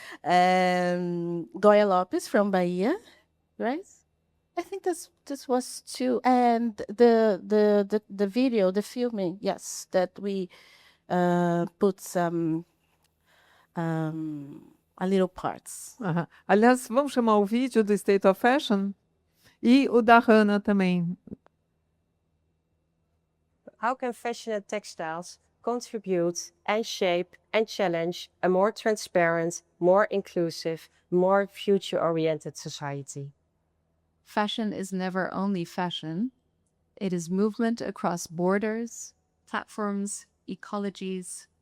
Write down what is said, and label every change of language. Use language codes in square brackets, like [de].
[en] Goya Lopes from Bahia, right? I think this was 2. And the video, the filming, yes, that we put some a little parts. [pt] Aliás, vamos chamar o vídeo do State of Fashion e o da Hannah também. [en] How can fashion and textiles contribute and shape and challenge a more transparent, more inclusive, more future-oriented society? Fashion is never only fashion. It is movement across borders, platforms, ecologies,